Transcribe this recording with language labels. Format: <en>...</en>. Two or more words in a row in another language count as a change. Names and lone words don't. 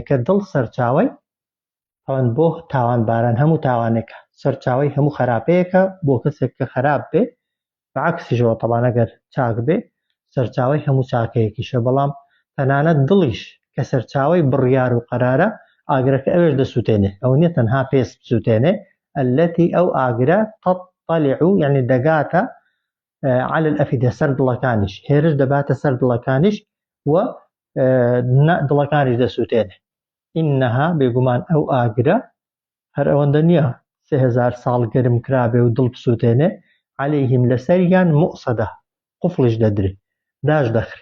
<ckb>کە دڵ سەرچاوی ئەوەن بۆ تاوانباران هەموو تاوانێکە سەرچاوی هەموو خراپەیەکە بۆ کەسێک کە خراپ بێ بەعکسیشەوە تەڵان ئەگەر چاک بێ سەرچاوی هەموو چاکەیەکیشە بەڵام تەنانەت دڵیش کە سەرچاوی بڕیار و قەرارە ئاگرەکە ئەوێش دەسووتێنێ ئەو نییە تەنها پێست بسووتێنێ التي ئەو ئاگرە</ckb> <ar>تطلع يعني</ar> <ckb>دەگاتە</ckb> <ar>على الأفئدة</ar> <ckb>سەر دڵەکانیش هێرش دەباتە سەر دڵەکانیش و دڵەکانیش دەسووتێنێ. ئینەها بێگومان ئەو ئاگرە هەر ئەوەندە نییە 3000 ساڵ گەرم کرابێ و دڵ بسووتێنێ عەلەیهیم لەسەریان موؤسەدە قوفڵش دەدرێ داش دەخرێ.</ckb>